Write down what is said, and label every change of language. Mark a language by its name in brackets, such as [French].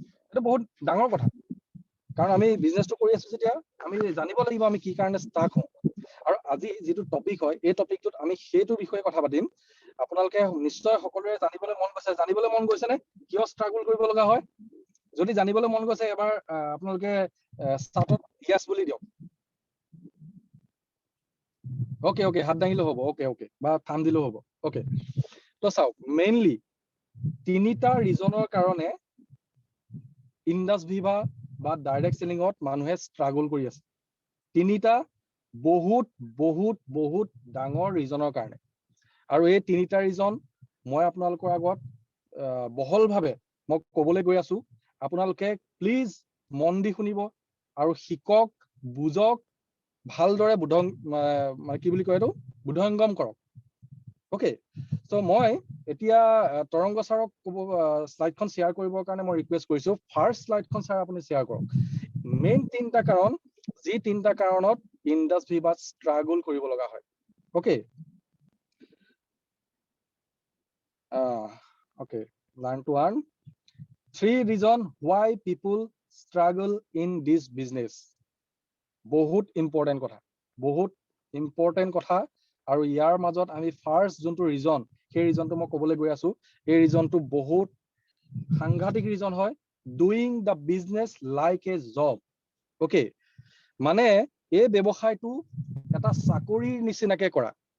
[Assamese] এটা বহুত ডাঙৰ কথা, কাৰণ আমি বিজনেসটো কৰি আছো যেতিয়া আমি জানিব লাগিব আমি কি কাৰণে ষ্টাক হওঁ। আৰু আজি যিটো টপিক হয় এই টপিকটোত আমি সেইটো বিষয়ে কথা পাতিম। আপোনালোকে নিশ্চয় সকলোৰে জানিবলৈ মন গৈছে নে কিয় ষ্ট্ৰাগল কৰিব লগা হয়? যদি জানিবলৈ মন গৈছে এবাৰ আপোনালোকে স্টাৰ্টত ইয়েস বুলি দিয়ক। ওকে ওকে, হাত দাঙিলেও হ'ব, ওকে ওকে, বা থাম দিলেও হ'ব, ওকে। তো চাওক, মেইনলি তিনিটা ৰিজনৰ কাৰণে ইণ্ডাছ ভিভা বা ডাইৰেক্ট সেলিঙত মানুহে ষ্ট্ৰাগল কৰি আছে। তিনিটা বহুত বহুত বহুত ডাঙৰ ৰিজনৰ কাৰণে। আৰু এই তিনিটা ৰিজন মই আপোনালোকৰ আগত বহলভাৱে মই ক'বলৈ গৈ আছো। আপোনালোকে প্লিজ মন দি শুনিব আৰু শিকক, বুজক, ভালদৰে কি বুলি কয় এইটো বুধংগম কৰক। ওকে, সো মই এতিয়া তৰংগ ছাৰক স্লাইডখন শ্বেয়াৰ কৰিবৰ কাৰণে মই ৰিকুৱেষ্ট কৰিছো। ফাৰ্ষ্ট স্লাইডখন ছাৰ আপুনি শ্বেয়াৰ কৰক। মেইন তিনিটা কাৰণ, যি তিনিটা কাৰণত ইণ্ডাছ ভিভাত ষ্ট্ৰাগল কৰিব লগা হয়। [English] Okay, okay, learn to earn. 3 reasons why people struggle in this business. [Assamese] বহুত ইম্পৰ্টেন্ট কথা, বহুত ইম্পৰ্টেন্ট কথা। আৰু ইয়াৰ মাজত আমি ফাৰ্ষ্ট যোনটো ৰিজন, সেই ৰিজনটো মই ক'বলৈ গৈ আছো। এই ৰিজনটো বহুত সাংঘাতিক ৰিজন হয়, [English] Doing the business like a job. [Assamese] Okay, মানে এই ব্যৱসায়টো এটা চাকৰিৰ নিচিনাকে কৰা।